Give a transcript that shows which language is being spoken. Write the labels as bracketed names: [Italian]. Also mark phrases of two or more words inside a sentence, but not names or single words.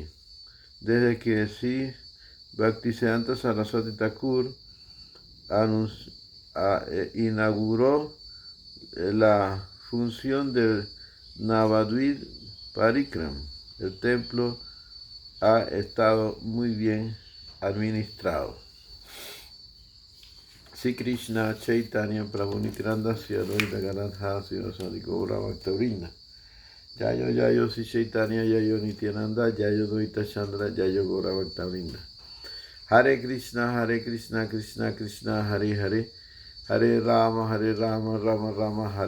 [Spanish] Desde que Sri Bhaktisiddhanta Saraswati Thakur inauguró la función del Navadvip Parikram, el templo ha estado muy bien administrado. [Sanskrit] श्री कृष्ण चैतन्य प्रभु नित्यानन्द श्री अद्वैत गदाधर श्री वासुदेव गौर भक्तवृन्द. जयो श्री चैतन्य जयो नित्यानन्द जयो द्वैत चन्द्र जयो गौर भक्तवृन्द. हरे कृष्ण कृष्ण कृष्ण हरे हरे हरे राम राम राम हरे हरे.